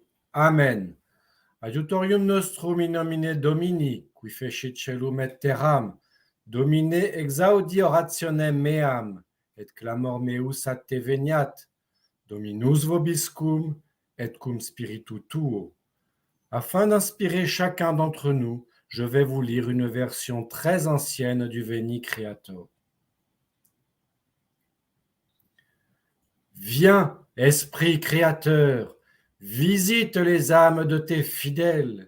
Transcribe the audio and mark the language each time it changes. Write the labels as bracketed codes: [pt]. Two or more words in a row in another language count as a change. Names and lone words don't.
[la] Amen. Adiutorium nostrum in nomine Domini, qui fecit celum et terram, Domine exaudi orationem meam, et clamor meus ad te veniat, Dominus vobiscum, et cum spiritu tuo. [fr] Afin d'inspirer chacun d'entre nous, je vais vous lire une version très ancienne du Veni Creator. Viens, Esprit Créateur, visite les âmes de tes fidèles.